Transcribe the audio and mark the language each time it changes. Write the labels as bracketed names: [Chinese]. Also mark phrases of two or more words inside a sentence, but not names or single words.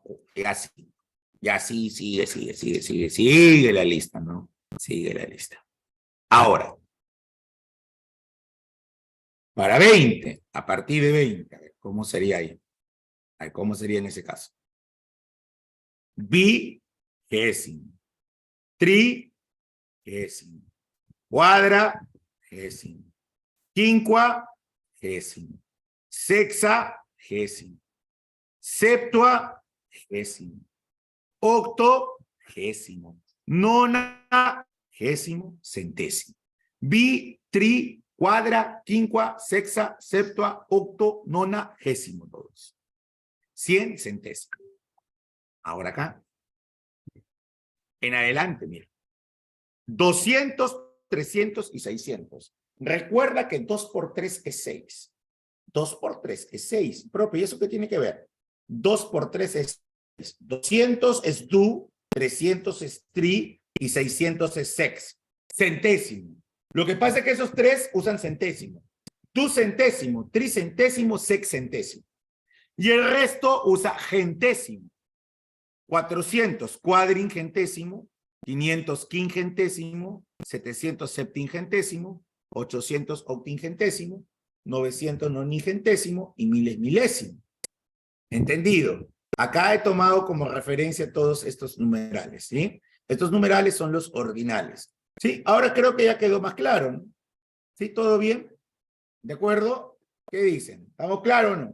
[Spanish] Y así. Y así sigue la lista, ¿no? Sigue la lista. Ahora, para 20, a partir de 20, a ver, ¿cómo sería ahí? A ver, ¿cómo sería en ese caso? Vigésimo, trigésimo, cuadragésimo, quincuagésimo, sexagésimo, septuagésimo, octogésimo, nonagésimo, centésimo. Tri, cuadra, quinqua, sexa, septua, octo, nonagésimo, todos. 100 centésimos. Ahora acá. En adelante, mira. 200, 300 y 600. Recuerda que 2 por 3 es 6. 2 por 3 es 6. Propio, ¿y eso qué tiene que ver? 2 por 3 es 6. 200 es du, 300 es tri y 600 es sex. Centésimo. Lo que pasa es que esos tres usan centésimo. Du centésimo, tricentésimo, sexcentésimo. Y el resto usa gentésimo. 400 cuadringentésimo, 500 quingentésimo, 700 septingentésimo, 800 octingentésimo, 900 noningentésimo y 1000 es milésimo. ¿Entendido? Acá he tomado como referencia todos estos numerales, ¿sí? Estos numerales son los ordinales, ¿sí? Ahora creo que ya quedó más claro, ¿no? ¿Sí? ¿Todo bien? ¿De acuerdo? ¿Qué dicen? ¿Estamos claros o no?